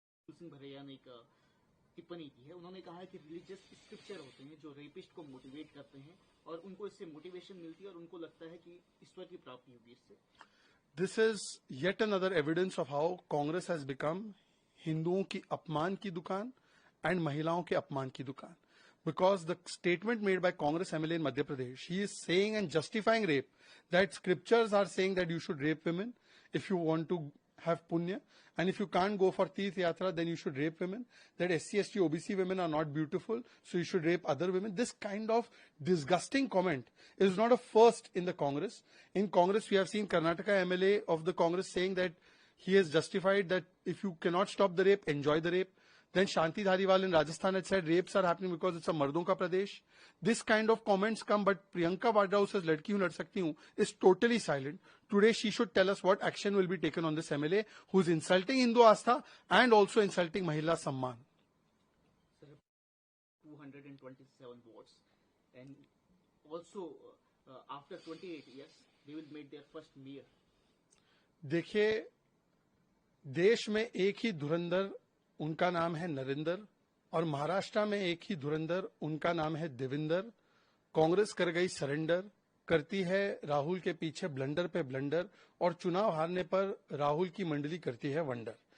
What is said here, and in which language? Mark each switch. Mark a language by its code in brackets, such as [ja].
[hi] सिंह भरैया ने एक टिप्पणी की है, उन्होंने कहा है कि रिलीजियस स्क्रिप्चर होते हैं जो रेपिस्ट को मोटिवेट करते हैं, और उनको इससे मोटिवेशन मिलती है और उनको लगता है कि ईश्वर की प्राप्ति होगी इससे। [en] this is yet another evidence of how Congress has become [hi] हिंदुओं की अपमान की दुकान [en] and [hi] महिलाओं के अपमान की दुकान। [en] Because the statement made by Congress MLA in Madhya Pradesh, he is saying and justifying rape, that scriptures are saying that you should rape women if you want to have punya, and if you can't go for Tirth Yatra, then you should rape women, that SC, ST, OBC women are not beautiful, so you should rape other women. This kind of disgusting comment is not a first in the Congress. In Congress, we have seen Karnataka MLA of the Congress saying that he has justified that if you cannot stop the rape, enjoy the rape. Then Shanti Dhariwal in Rajasthan had said rapes are happening because it's a [hi] mardon ka pradesh. [en] This kind of comments come, but Priyanka Vadra, who says [hi] ladki hu lad sakti hu, [en] is totally silent. Today she should tell us what action will be taken on this MLA who is insulting Hindu Astha and also insulting Mahila Samman. 227 votes, and also after 28 years they will make their first mayor. [hi] देखिए, देश में एक ही धुरंधर, उनका नाम है नरेंद्र, और महाराष्ट्र में एक ही धुरंधर, उनका नाम है देवेंद्र। कांग्रेस कर गई सरेंडर, करती है राहुल के पीछे ब्लंडर पे ब्लंडर, और चुनाव हारने पर राहुल की मंडली करती है वंडर।